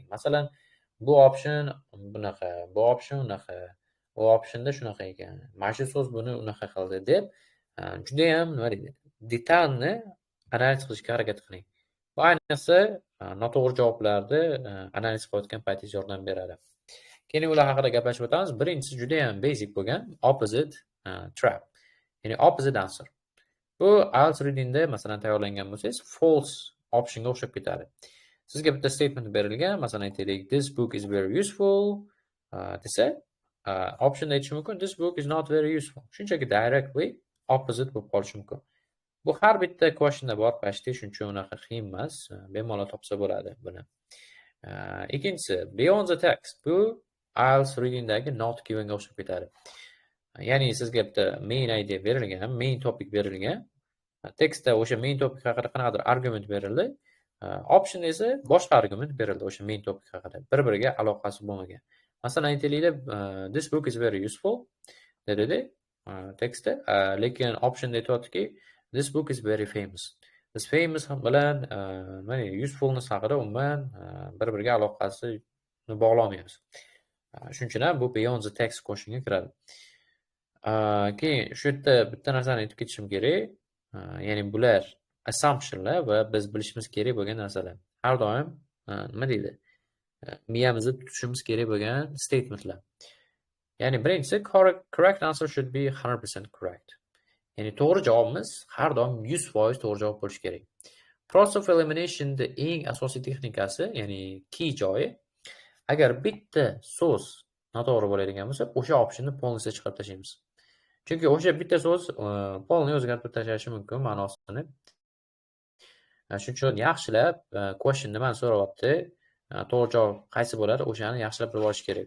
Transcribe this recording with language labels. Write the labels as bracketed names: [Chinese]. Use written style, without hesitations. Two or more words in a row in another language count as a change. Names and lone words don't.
[Uzbek] Masalan, bu option bunaqa, bu option unaqa, bu optionda shunaqa ekan. Mana shu so'z buni unaqa qildi deb juda ham nima deydi? Detalni analiz qilishga harakat qiling. Bu ayniqsa noto'g'ri javoblarni analiz qilayotgan paytingiz yordam beradi. Keyin ular haqida gaplashib o'tamiz. Birinchisi juda ham basic bo'lgan [English] opposite trap. Ya'ni opposite answer. [Uzbek] Bu IELTS readingda masalan tayyorlangan bo'lsangiz, false optionga o'xshab ketadi. Sizga bitta statement berilgan, masalan aytaylik, [English] this book is very useful desa, option [Uzbek] aytish mumkin, [English] this book is not very useful. [Uzbek] Shunchaki [English] directly opposite [Uzbek] bo'lib qolishi mumkin. Bu har bitta questionda bor, почти shuning uchun unaqa qiyin emas, bemalol topsa bo'ladi buni. Ikkinchisi, [English] beyond the text. [Uzbek] Bu IELTS readingdagi [English] not givenga [Uzbek] o'xshab ketadi. Ya'ni sizga bitta [English] main idea [Uzbek] berilgan, [English] main topic [Uzbek] berilgan. Tekstda o'sha [English] main topic [Uzbek] haqida qanaqadir argument berildi. Option esa boshqa argument berildi o'sha [English] main topic [Uzbek] haqida. Bir-biriga aloqasi bo'lmagan. Masalan aytaylik, [English] this book is very useful [Uzbek] dedi tekstda, lekin option aytayotdiki, [English] this book is very famous. This famous [Uzbek] bilan mana usefulness haqida umuman bir-biriga aloqasini bog'lamaymiz. Shuning uchun ham bu [English] beyond the text [Uzbek] questionga kiradi. Keyin shu yerda bitta narsani aytib ketishim kerak. Ya'ni bular assumptionlar va biz bilishimiz kerak bo'lgan narsalar. Har doim nima deydi? Miyamizda tutishimiz kerak bo'lgan statementlar. Ya'ni birinchisi, [English] correct answer should be 100% correct. [Uzbek] Ya'ni to'g'ri javobimiz har doim 100% to'g'ri javob bo'lishi kerak. [English] Process of elimination'da [Uzbek] eng asosiy texnikasi, ya'ni key joyi, agar bitta so'z noto'g'ri bo'ladigan bo'lsa, o'sha optionni polностью chiqarib tashlaymiz. Chunki o'sha bitta so'z polni o'zgartirib tashlashi mumkin ma'nosini. Shuning uchun yaxshilab question nimani so'rayapti, to'g'ri javob qaysi bo'ladi, o'shani yaxshilab bilib olish kerak.